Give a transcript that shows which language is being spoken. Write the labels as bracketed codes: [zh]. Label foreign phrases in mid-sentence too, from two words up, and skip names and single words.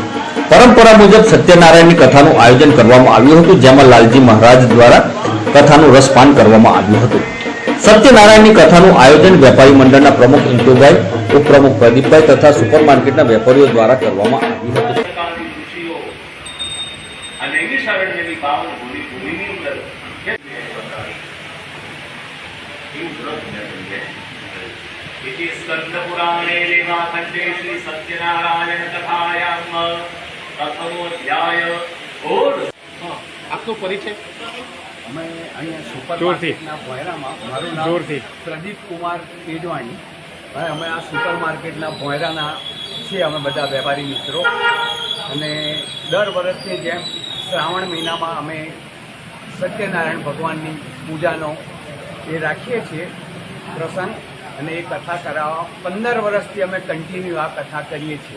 [gu] પરંપરા મુજબ સત્યનારાયણની કથાનું આયોજન કરવામાં આવ્યું હતું, જેમાં લાલજી મહારાજ દ્વારા કથાનું રસપાન કરવામાં આવ્યું હતું। સત્યનારાયણની કથાનું આયોજન વેપારી મંડળના પ્રમુખ ઇન્ટુભાઈ, ઉપપ્રમુખ પ્રદીપભાઈ તથા સુપર માર્કેટના વેપારીઓ દ્વારા કરવામાં આવ્યું હતું। [sa] स्कंदपुराणे लीलाखंडे श्री सत्यनारायण कथायाम प्रथमोध्याय। [hi] आपको परिचय? [gu] અમે અહીંયા સુપરમાર્કેટના ભોયરામાં, મારું નામ પ્રદીપ કુમાર પેડવાણી। અમે આ સુપરમાર્કેટના ભોયરાના છીએ, અમે બધા વેપારી મિત્રો। અને દર વર્ષની જેમ શ્રાવણ મહિનામાં અમે સત્યનારાયણ ભગવાનની પૂજાનો એ રાખીએ છીએ પ્રસંગ, અને એ કથા કરાવવા 15 વર્ષથી અમે કન્ટિન્યુ આ કથા કરીએ છીએ।